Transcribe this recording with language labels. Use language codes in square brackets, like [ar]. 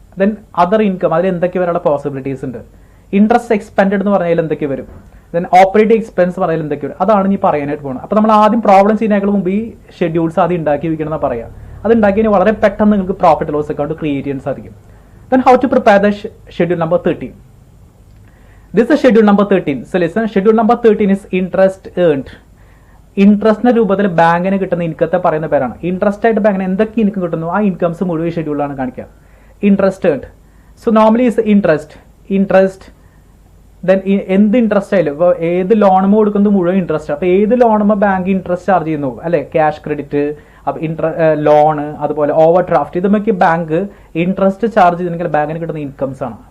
[ml] Then other income, അതിൽ എന്തൊക്കെ വരാനുള്ള പോസിബിലിറ്റീസ് ഉണ്ട്. ഇൻട്രസ്റ്റ് എക്സ്പെൻഡ് എന്ന് പറഞ്ഞാൽ എന്തൊക്കെ വരും. ദെൻ ഓപ്പറേറ്റിംഗ് എക്സ്പെൻസ് പറഞ്ഞാൽ എന്തൊക്കെ വരും. അതാണ് നീ പറയാനായിട്ട് പോകുന്നത്. അപ്പോൾ നമ്മൾ ആദ്യം പ്രോബ്ലം ചെയ്യുന്നതിനേക്കാൾ മുമ്പ് ഈ ഷെഡ്യൂൾസ് ആദ്യം ഉണ്ടാക്കി വെക്കണം എന്ന് പറയാം. അത് ഉണ്ടാക്കിയതിന് വളരെ പെട്ടെന്ന് നിങ്ങൾക്ക് പ്രോഫിറ്റ് ലോസ് അക്കൗണ്ട് ക്രിയേറ്റ് ചെയ്യാൻ സാധിക്കും. [en] Then how to prepare the schedule number 13. This is schedule number 13. So listen, schedule number 13 is interest earned. [ml] ഇൻട്രസ്റ്റിന്റെ രൂപത്തിൽ ബാങ്കിന് കിട്ടുന്ന ഇൻകത്തെ പറയുന്ന പേരാണ്. ഇൻട്രസ്റ്റ് ആയിട്ട് ബാങ്കിന് എന്തൊക്കെ ഇൻകം കിട്ടുന്നു ആ ഇൻകംസ് മുഴുവൻ ഷെഡ്യൂളാണ് കാണിക്കുക. Interest ഏർഡ്. So normally is interest then എന്ത് ഇൻട്രസ്റ്റ് ആയാലും ഇപ്പോൾ ഏത് ലോണുമ്പോൾ കൊടുക്കുന്നത് മുഴുവൻ ഇൻട്രസ്റ്റ്. അപ്പോൾ ഏത് ലോണുമ്പോൾ ബാങ്ക് ഇൻട്രസ്റ്റ് ചാർജ് ചെയ്യുന്നു അല്ലെ, ക്യാഷ് ക്രെഡിറ്റ്, ലോണ്, അതുപോലെ over draft, ഇതുമൊക്കെ bank interest charge ചെയ്തെങ്കിൽ ബാങ്കിന് കിട്ടുന്ന ഇൻകംസ് ആണ്.